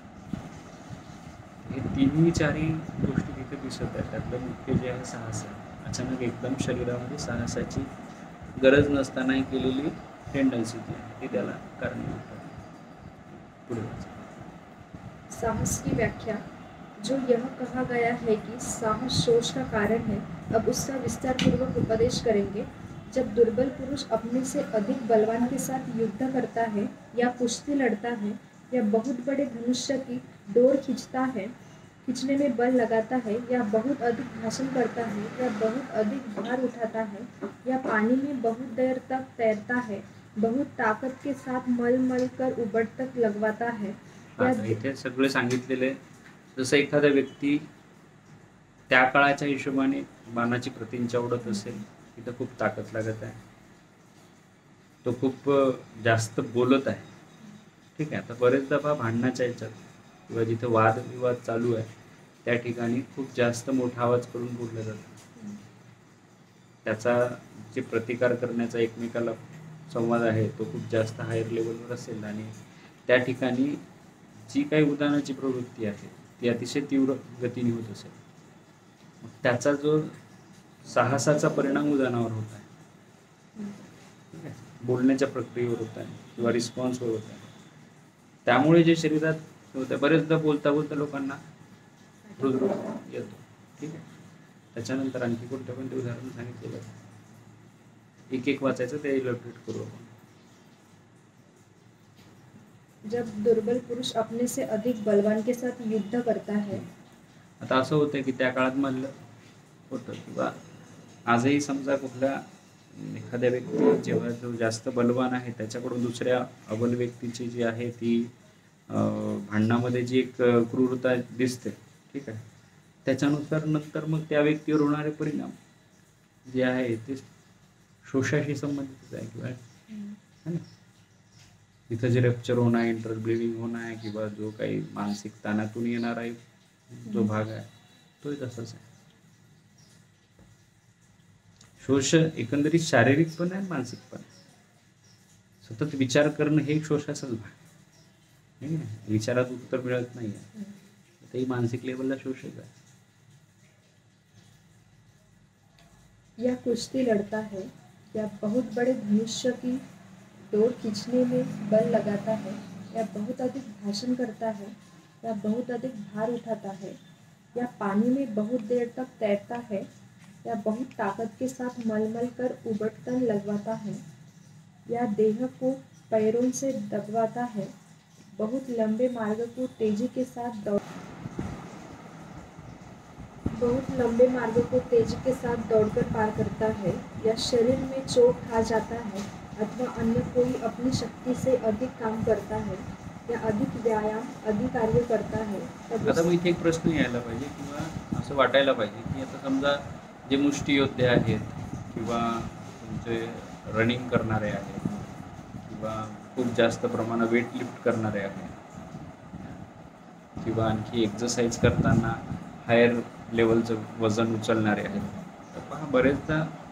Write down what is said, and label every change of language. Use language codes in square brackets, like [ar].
[mr] हे तिन्ही चारही गोष्टी तिथे दिसत आहेत. त्यातलं मुख्य जे आहे साहस आहे. अचानक एकदम शरीरामध्ये साहसाची गरज नसतानाही केलेली टेंडन्सी जी आहे ती त्याला कारणीभूत आहे. पुढे [hi] साहस की व्याख्या। जो यह कहा गया है कि साहस शोष का कारण है, अब उसका विस्तार पूर्वक उपदेश करेंगे। जब दुर्बल पुरुष अपने से अधिक बलवान के साथ युद्ध करता है, या कुश्ती लड़ता है, या बहुत बड़े धनुष्य की डोर खींचने में बल लगाता है, या बहुत अधिक भाषण करता है, या बहुत अधिक भार उठाता है, या पानी में बहुत देर तक तैरता है, बहुत ताकत के साथ मल कर उबड़ तक लगवाता है, [mr] इथे सगळे सांगितलेले. जसं एखादा व्यक्ती त्या काळाच्या हिशोबाने बाणाची प्रतींच्या आवडत असेल, तिथं खूप ताकद लागत आहे, तो खूप जास्त बोलत आहे, ठीक आहे. आता बरेच दफा भांडणाच्या ह्याच्यात किंवा जिथे वादविवाद चालू आहे त्या ठिकाणी खूप जास्त मोठा आवाज करून बोललं जातं. त्याचा जे प्रतिकार करण्याचा एकमेकाला संवाद आहे तो खूप जास्त हायर लेवलवर असेल आणि त्या ठिकाणी जी काही उदाहरणाची प्रवृत्ती आहे ती अतिशय तीव्र गतीने होत असेल, मग त्याचा जो साहसाचा परिणाम उदाहरणावर होत आहे, बोलण्याच्या प्रक्रियेवर होत आहे किंवा रिस्पॉन्सवर होत आहे. त्यामुळे जे शरीरात होतं, बरेचदा बोलता बोलता लोकांना हृदरोग येतो, ठीक आहे. त्याच्यानंतर आणखी कोणत्या कोणते उदाहरण सांगितलेलं एक वाचायचं, ते इलस्ट्रेट करू आपण. [hi] जब दुर्बल पुरुष अपने से अधिक बलवान के साथ युद्ध करता है. [mr] आता असं होतं की त्या काळात म्हणलं होतं किंवा आजही समजा कुठल्या एखाद्या व्यक्ती जेव्हा जो जास्त बलवान आहे त्याच्याकडून दुसऱ्या अबल व्यक्तीची जी आहे ती भांडणामध्ये जी एक क्रूरता दिसते, ठीक आहे, त्याच्यानुसार नंतर मग त्या व्यक्तीवर होणारे परिणाम जे आहे ते शोषाशी संबंधित आहे किंवा [hi] है ना, [mr] तिथं जे रप्चर होणं आहे, इंटर ब्लिडिंग होणं आहे किंवा जो काही मानसिक ताणातून येणार आहे जो भाग आहे तोही तसाच आहे. शोष एकंदरीत शारीरिक पण आहे, मानसिक पण आहे. सतत विचार करणं हे शोषाचाच भाग आहे. विचारात उत्तर मिळत नाही आहे, तेही मानसिक लेवलला शोषक आहे. [hi] यह कुश्ती लड़ता है या बहुत बड़े धनुष्य की डोर खींचने में बल लगाता है, या बहुत अधिक भाषण करता है, या बहुत अधिक भार उठाता है, या पानी में बहुत देर तक तैरता है, या बहुत ताकत के साथ मलमल कर उबटन लगवाता है, या देह को पैरों से दबवाता है, बहुत लंबे मार्ग को तेजी के साथ दौड़कर पार करता है, या शरीर में चोट खा जाता है अथवा अन्य कोई अपनी शक्ति से अधिक काम करता है, या अधिक व्यायाम अधिक कार्य करता है. [mr] आता मग इथे एक प्रश्न यायला पाहिजे किंवा असं वाटायला पाहिजे की आता समजा जे मुष्टियोद्धे आहेत किंवा तुमचे रनिंग करणारे आहेत किंवा खूप जास्त प्रमाणात वेट लिफ्ट करणारे आहेत किंवा आणखी एक्सरसाइज करताना हायर लेवलचं वजन उचलणारे आहेत, तर पहा बरेचदा